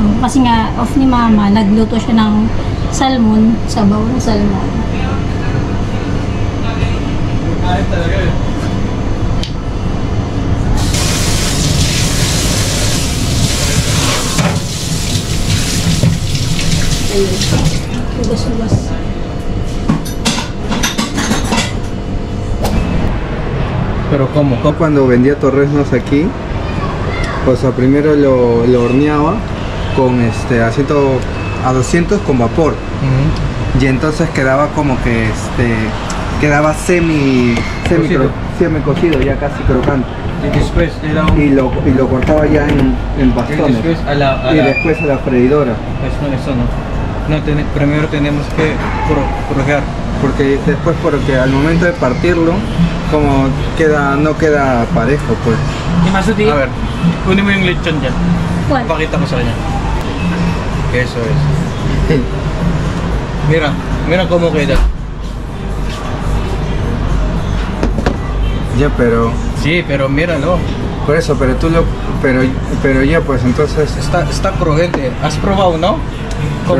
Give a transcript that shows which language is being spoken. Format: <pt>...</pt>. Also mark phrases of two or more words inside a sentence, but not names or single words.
<tl>Kasi nga, off ni Mama, nagluto siya ng salmon, sabaw ng salmon. Ayun. Ugas-ugas.</tl> <es>Pero ¿cómo? Cuando vendía torreznos aquí, o sea, primero lo horneaba con haciendo a 200 con vapor. Y entonces quedaba como que quedaba semi cocido, ya casi crocante. Y después era Y lo cortaba ya en bastones. y después después a la freidora. eso no. Primero tenemos que procejar. Porque después, al momento de partirlo, como no queda parejo, pues. A ver,</es> <tl>kunin mo yung lechon dyan.</tl> <en>What?</en> <tl>Pakita ko sa kanya.</tl> <es>Eso es. Mira cómo queda. Ya, pero... Sí, pero míralo. Por eso, pero tú lo... Pero ya, pues entonces... Está crujiente. ¿Has probado, no? ¿Cómo</es>